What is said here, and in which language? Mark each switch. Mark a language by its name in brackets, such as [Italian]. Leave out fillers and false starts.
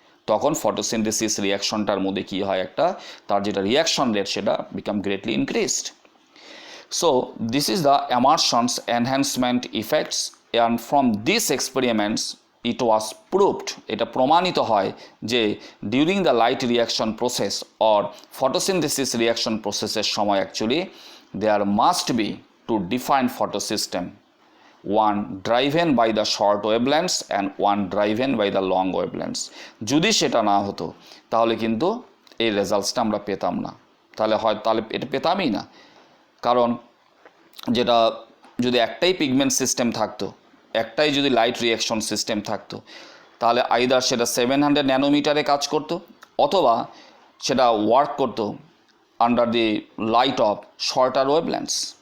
[Bangla] তখন ফটোসিনথেসিস রিয়াকশনটার মধ্যে কী হয়, একটা তার যেটা রিয়াকশন রেট সেটা [English] Became greatly increased. So this is the Emerson's enhancement effects, and from these experiments it was proved, [Bangla] এটা প্রমাণিত হয় যে [English] During the light reaction process or photosynthesis reaction প্রসেসের সময় actually there must be two defined photosystem, one driven by the short wavelengths and one driven by the long wavelengths. [Bangla] যদি সেটা না হতো তাহলে কিন্তু এই রেজাল্টসটা আমরা পেতাম না, তাহলে এটা পেতামই না। কারণ যেটা যদি একটাই পিগমেন্ট সিস্টেম থাকতো, একটাই যদি লাইট রিয়াকশন সিস্টেম থাকতো, তাহলে আইদার সেটা 700 ন্যানোমিটারে কাজ করতো অথবা সেটা ওয়ার্ক করতো [English] Under the light of shorter wavelengths.